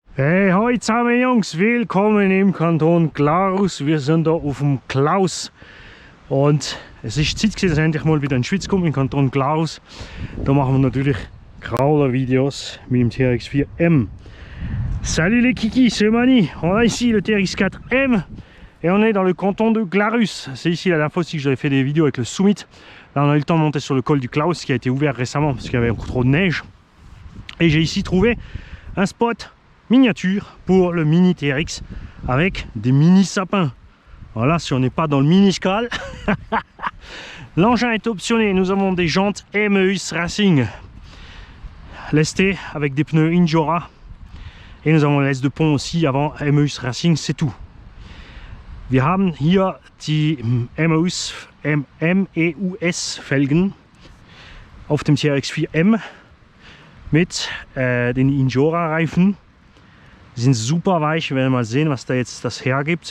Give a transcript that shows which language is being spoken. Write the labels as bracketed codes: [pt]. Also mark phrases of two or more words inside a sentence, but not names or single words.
[de] Hey, hoi zusammen Jungs, willkommen im Kanton Glarus. Wir sind da auf dem Klaus und es ist Zeit gewesen, dass ich endlich mal wieder in die Schweiz komme, im Kanton Glarus. Da machen wir natürlich Crawler-Videos mit dem TRX4M. [fr] Salut les kikis, c'est Mani. On a ici le TRX4M et on est dans le canton de Glarus. C'est ici la dernière fois aussi que j'avais fait des vidéos avec le Summit. Là on a eu le temps de monter sur le col du Klaus qui a été ouvert récemment parce qu'il y avait encore trop de neige. Et j'ai ici trouvé un spot miniature pour le mini TRX avec des mini sapins. Voilà, si on n'est pas dans le mini-scal. L'engin est optionné, nous avons des jantes Emeus Racing lestées avec des pneus Injora et nous avons la laisse de pont aussi avant Emeus Racing, c'est tout. [de] Wir haben hier die Emeus Felgen auf dem TRX4M mit den Injora Reifen. Die sind super weich, wir werden mal sehen, was da jetzt das hergibt.